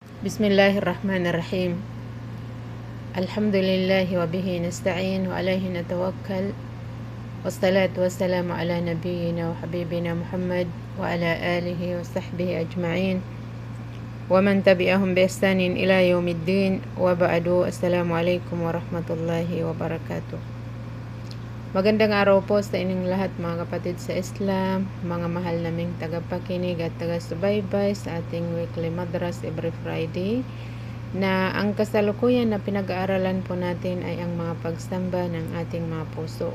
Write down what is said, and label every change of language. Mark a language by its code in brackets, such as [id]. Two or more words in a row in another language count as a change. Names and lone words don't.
[ar] بسم الله الرحمن الرحيم الحمد لله وبه نستعين وعليه نتوكل. والصلاة والسلام على نبينا وحبيبنا محمد وعلى آله وصحبه أجمعين ومن تبعهم بإحسان إلى يوم الدين وبعد. السلام عليكم ورحمة الله وبركاته. [tl] Magandang araw po sa inyong lahat mga kapatid sa Islam, mga mahal naming tagapakinig at taga-subaybay sa ating weekly madras [en] every Friday, [tl] na ang kasalukuyan na pinag-aaralan po natin ay ang mga pagsamba ng ating mga puso.